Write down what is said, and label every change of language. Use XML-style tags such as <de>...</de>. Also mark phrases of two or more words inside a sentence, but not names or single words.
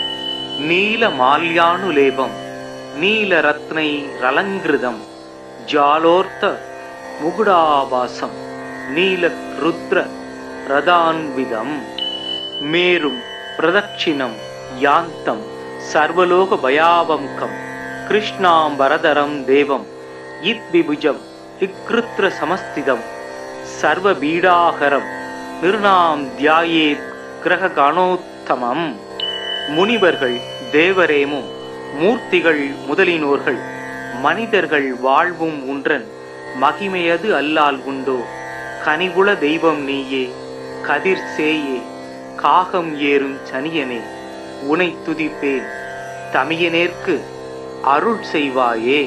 <sa>नीलमाल्यानुलेपं नीलरत्नैरलङ्कृतं जालोर्थ मुकुटाभासं नीलरुद्र रदान्वितं मेरुं प्रदक्षिणं यान्तं सर्वलोकभयावङ्कं कृष्णाम्बरधरं देवं यद्विभुजं विकृत्रसमस्थितं सर्वपीडाहरं निर्णां ध्यायेत् கிரககாணோத்தமம்.</sa> <ta>முனிவர்கள் தேவரேமும் மூர்த்திகள் முதலினோர்கள் மனிதர்கள் வாழ்வும் உன்றன் மகிமையது அல்லால் உண்டோ. கனிகுல தெய்வம் நீயே கதிர் சேயே காகம் ஏறும் சனியனே உனை துதிப்பேன் தமியனேற்கு அருள் செய்வாயே.</ta>